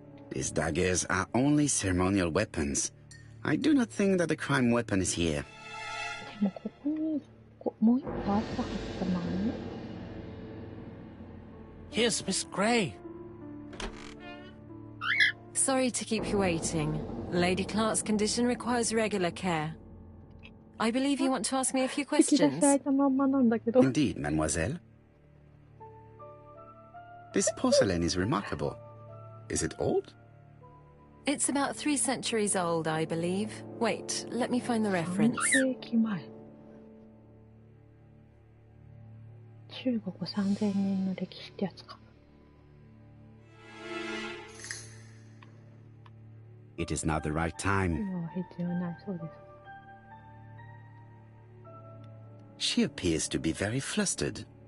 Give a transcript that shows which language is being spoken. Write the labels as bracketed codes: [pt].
[en] These daggers are only ceremonial weapons. I do not think that the crime weapon is here. [ja] でもここにもう一個あったはずだな。 [en] Here's Miss Gray. Sorry to keep you waiting. Lady Clark's condition requires regular care. I believe you want to ask me a few [ja] 引き出し [en] questions. [ja] 開いたまんまなんだけど。 [en] Indeed, mademoiselle. This porcelain is remarkable. Is it old? It's about 3 centuries old, I believe. Wait, let me find the reference. [ja] 3世紀前。中国3000年の歴史ってやつか。 [en] It is not the right time. [ja] 今は必要ないそうです。 [en] She appears to be very flustered.